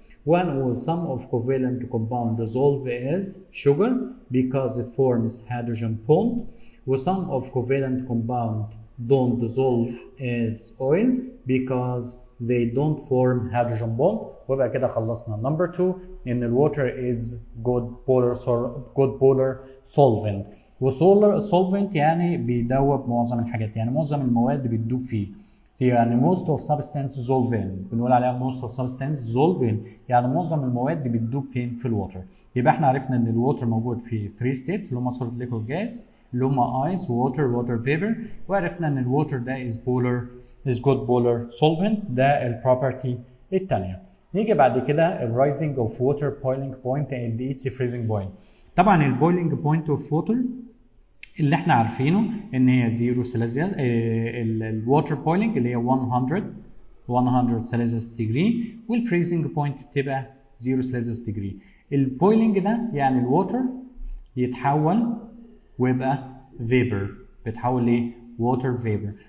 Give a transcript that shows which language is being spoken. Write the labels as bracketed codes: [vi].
[en] One some of covalent compound dissolve as sugar because it forms hydrogen bond و some of covalent compound don't dissolve as oil because they don't form hydrogen bond. [ar] ويبقى كده خلصنا number 2 ان الwater is good polar solvent. وسولر solvent يعني بيدوب معظم الحاجات، يعني معظم المواد بتدوب فيه. يعني most of substance dissolve in بنقول عليها most of substance dissolve in يعني معظم المواد بتدوب فين؟ في الووتر. يبقى احنا عرفنا ان الووتر موجود في 3 states اللي هم solid liquid gas اللي هم ice water vapor. وعرفنا ان الووتر ده is good polar solvent. ده البروبرتي الثانيه. [en] نيجي بعد كده ال rising of water boiling point and its freezing point. [ar] طبعا ال boiling point of water اللي احنا عارفينه ان هي 0 سيليزيوس. الووتر بويلنج اللي هي 100 سيليزيوس ديجري والفريزنج بوينت بتبقى 0 سيليزيوس ديجري. البويلنج ده يعني الووتر يتحول ويبقى فيبر، بيتحول ل ووتر فيبر.